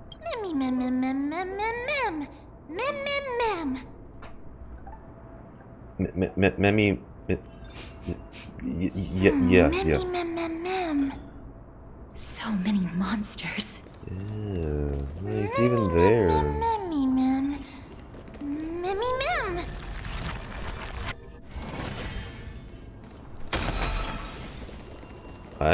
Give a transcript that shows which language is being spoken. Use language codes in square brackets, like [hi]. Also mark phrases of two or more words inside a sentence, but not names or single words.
[en] Memmy mem mem mem mem mem mem. Mem mem mem. Memmy. Yeah. Memmy mem mem mem. So many monsters. Yeah, he's even there. Memmy mem. Memmy mem. Hi?